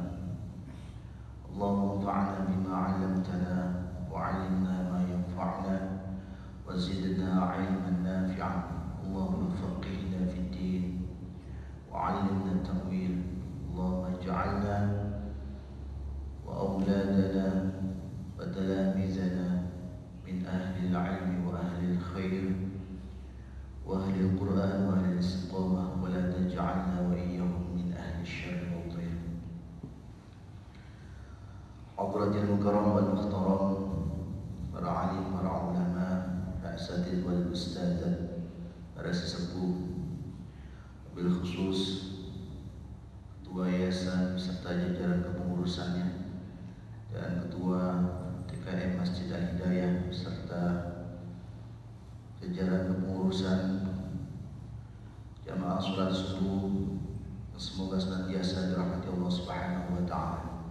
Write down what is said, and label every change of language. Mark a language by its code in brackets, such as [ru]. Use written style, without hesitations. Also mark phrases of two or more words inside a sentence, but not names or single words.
[ar] اللهم انفعنا بما علمتنا وعلمنا ما ينفعنا وزدنا علما نافعا. اللهم فقهنا في الدين وعلمنا التأويل. اللهم اجعلنا وأولادنا وتلامذتنا من أهل العلم وأهل الخير وأهل القرآن وأهل الاستقامة ولا تجعلنا وإياهم من أهل الشر والضير. حضرة المكرم والمحترم, [id] para alim, para ulama, para [ar] الأساتيذ والأستاذات, [id] para sesepuh, bil khusus Ketua Yayasan beserta jajaran kepengurusannya dan Ketua TKM Masjid Al-Hidayah beserta jajaran kepengurusan jamaah salat subuh, semoga senantiasa dirahmati Allah [ar] سبحانه وتعالى.